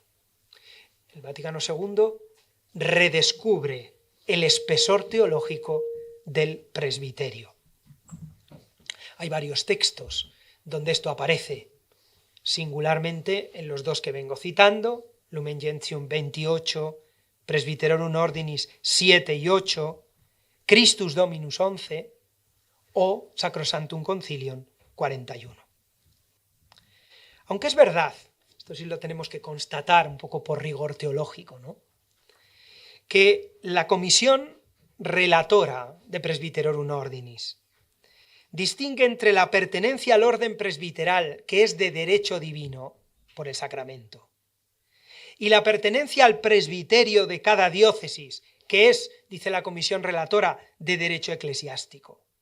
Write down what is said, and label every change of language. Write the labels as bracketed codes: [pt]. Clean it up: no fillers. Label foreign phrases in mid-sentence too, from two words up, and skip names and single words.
[es] El Vaticano II redescubre el espesor teológico del presbiterio. Hay varios textos donde esto aparece, singularmente en los dos que vengo citando, Lumen Gentium 28, Presbyterorum Ordinis 7 y 8, Christus Dominus 11 o Sacrosanctum Concilium 41. Aunque es verdad, esto sí lo tenemos que constatar un poco por rigor teológico, ¿no?, que la comisión relatora de Presbyterorum Ordinis distingue entre la pertenencia al orden presbiteral, que es de derecho divino por el sacramento, y la pertenencia al presbiterio de cada diócesis, que es, dice la comisión relatora, de derecho eclesiástico.